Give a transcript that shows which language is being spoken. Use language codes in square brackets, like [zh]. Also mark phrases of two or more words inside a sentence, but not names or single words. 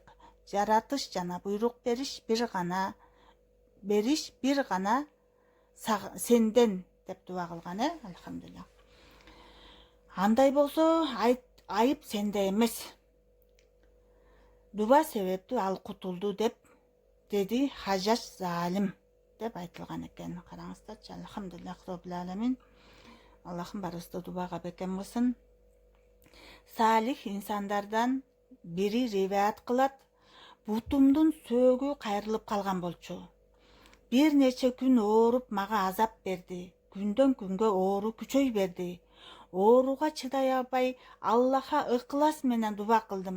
[ky] Жаратыш жана буйрук бериш бир гана сенден деп дуба кылган. Алхамдулилlah. Андай болсо айып сенде эмес. Дуба себептүү ал кутулду деп деди Хаджач Залим деп айтылган экен. Караңыздарчы. [ar] الحمد لله رب العالمين. [ky] Аллахым баарыбызды дубага бекем кылсын. Салих инсандардан бири риваят кылат. Бутумдун сөөгү кайрылып калган болчу. Бир нече күн ооруп мага азап берди. Күндөн күнгө оору күчөй берди. ооруга чыдай албай Аллаха ыкылас менен дуба кылдым.